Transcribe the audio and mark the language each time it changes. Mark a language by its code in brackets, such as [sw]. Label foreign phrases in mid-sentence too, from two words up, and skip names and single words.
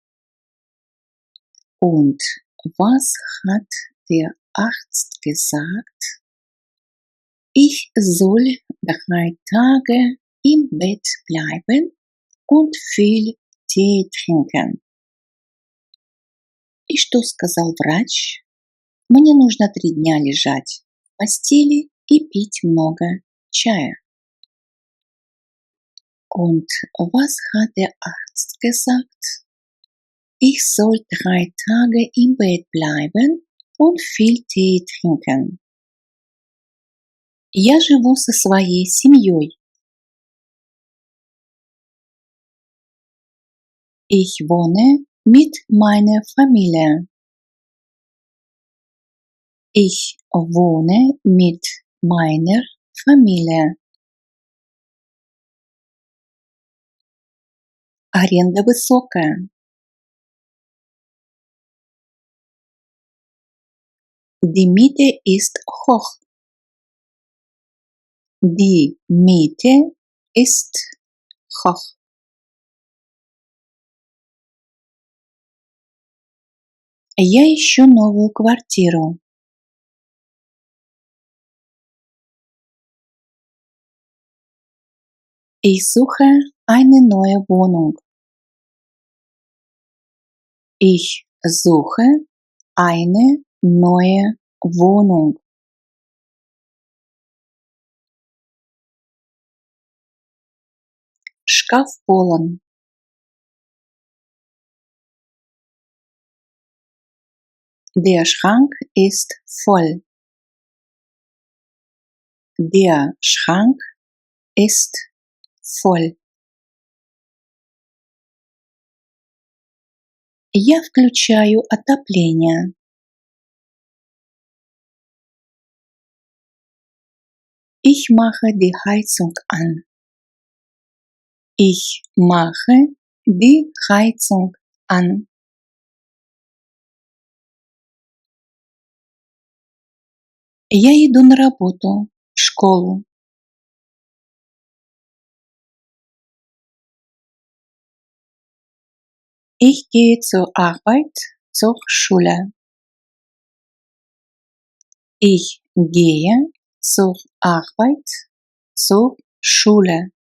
[de] Und was hat der Arzt gesagt? Ich soll 3 Tage im Bett bleiben und viel Tee trinken. [ru] И что сказал врач? Мне нужно 3 дня лежать в постели и пить много чая. [de] Und was hat der Arzt gesagt? Ich soll 3 Tage im Bett bleiben und viel Tee trinken. [ru] Я живу со своей семьей. [de] Ich wohne mit meiner Familie. Ich wohne mit meiner Familie. [ru] Аренда высокая. [de] Die Miete ist hoch. Die Miete ist hoch. [ru] Я ищу новую квартиру. [de] Ich suche eine neue Wohnung. Ich suche eine neue Wohnung. [ru] Шкаф полон. [de] Der Schrank ist voll. Der Schrank ist voll. [ru] Я включаю отопление. [de] Ich mache die Heizung an. Ich mache die Heizung an. [ru] Я иду на работу, в школу. [de] Ich gehe zur Arbeit, zur Schule. Ich gehe zur Arbeit, zur Schule.